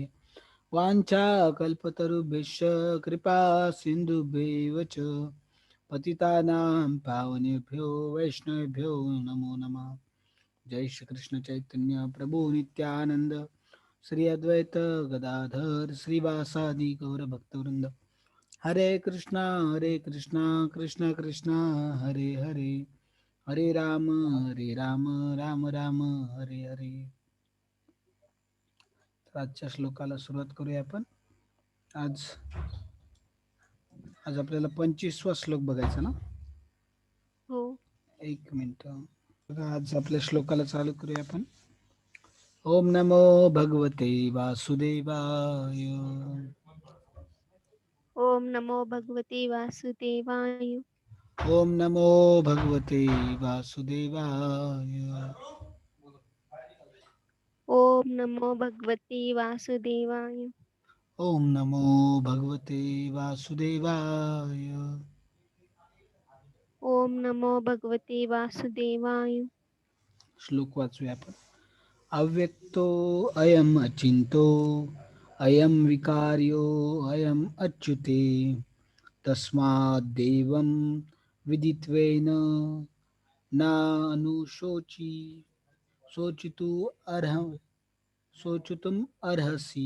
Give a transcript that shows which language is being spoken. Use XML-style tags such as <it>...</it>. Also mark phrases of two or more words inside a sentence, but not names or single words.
<sa>वाञ्छा कल्पतरुभ्यश्च कृपा सिन्धुभ्येव च पतितानां पावनेभ्यो वैष्णवेभ्यो नमो नमः. जय श्री कृष्ण चैतन्य प्रभु नित्यानंद श्री अद्वैत गदाधर श्रीवासादि गौर भक्तवृंद. हरे कृष्णा कृष्ण कृष्ण हरे हरे हरे राम राम राम हरे हरे.</sa> <mr>तर आजच्या श्लोकाला सुरुवात करूया आपण. आज आज आपल्याला 25वा श्लोक बघायचा ना. हो. एक मिनिट. आज आपल्या श्लोकाला चालू करूया आपण.</mr> <sa>ओम नमो भगवते वासुदेवाय. ओम नमो भगवते वासुदेवाय. ओम नमो भगवते वासुदेवाय. ओम नमो भगवते वासुदेवाय. ओम नमो भगवते वासुदेवाय. ओम नमो भगवते वासुदेवाय.</sa> <mr>श्लोक वाचूया आपण.</mr> <sa>अव्यक्तो अयम अचिंतो अयम विकार्यो अयम अच्युते तस्माद् देवं विदित्वेन नानुशोचि शोचितु अर्ह शोचितुम् अर्हसि.</sa>